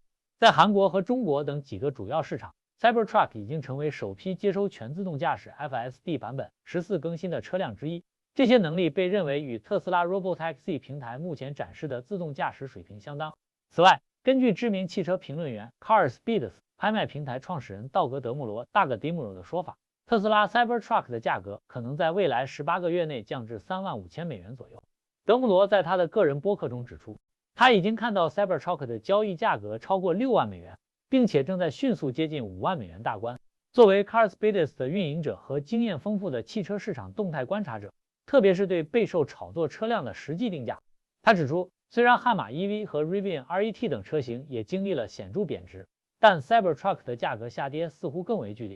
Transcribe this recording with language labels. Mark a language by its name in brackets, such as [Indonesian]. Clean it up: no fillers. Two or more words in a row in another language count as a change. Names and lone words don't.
[Chinese] 在韓國和中國等幾個主要市場 ，Cybertruck 已經成為首批接收全自動駕駛 FSD 版本14更新的車輛之一。這些能力被認為與特斯拉 Robotaxi 平台目前展示的自動駕駛水平相當。此外，根據知名汽車評論員 CarSpeed 拍賣平台創始人道格·德穆羅 （Doug Demuro） 的說法，特斯拉 Cybertruck 的價格可能在未來18個月內降至$35,000左右。德穆羅在他的個人播客中指出，他已經看到 Cybertruck 的交易價格超過$6萬，並且正在迅速接近$5萬大關。作為 CarSpeed 的運營者和經驗豐富的汽車市場動態觀察者，特別是對備受炒作車輛的實際定價，他指出，雖然悍馬 EV 和 Rivian RET 等車型也經歷了顯著貶值，但 Cybertruck 的價格下跌似乎更為劇烈。